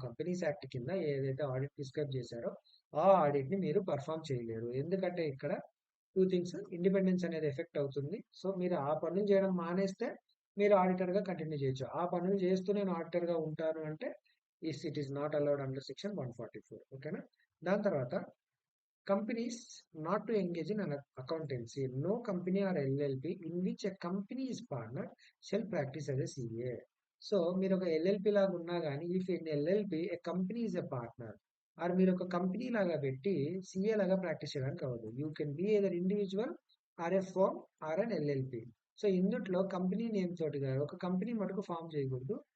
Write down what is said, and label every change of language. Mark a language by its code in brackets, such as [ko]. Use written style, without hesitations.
[te] Companies act కింద ఏదైతే audit prescribe చేశారో ఆ ఆడిట్ ని మీరు పర్ఫామ్ చేయలేరు. ఎందుకంటే ఇక్కడ టూ థింగ్స్, ఇండిపెండెన్స్ అనేది ఎఫెక్ట్ అవుతుంది. సో మీరు ఆ పనులు చేయడం మానేస్తే మీరు ఆడిటర్ గా కంటిన్యూ చేయొచ్చు. ఆ పనులు చేస్తూ నేను ఆడిటర్ గా ఉంటాను అంటే [en] It is not allowed under section 144. [te] ఓకేనా. దాని తర్వాత [en] companies not to engage in an accountancy. No company or LLP in which a company is partner shall practice as a CA. [te] So మీరు ఒక ఎల్ఎల్పి లాగా ఉన్నా కానీ [en] if in LLP a company is a partner [te] or మీరు ఒక company లాగా పెట్టి CA లాగా ప్రాక్టీస్ చేయడానికి అవ్వదు. [en] You can be either individual or a firm or an LLP. [te] So ఇందుట్లో కంపెనీ నేమ్ తోటి కాదు, ఒక కంపెనీ మటుకు ఫామ్ చేయకూడదు.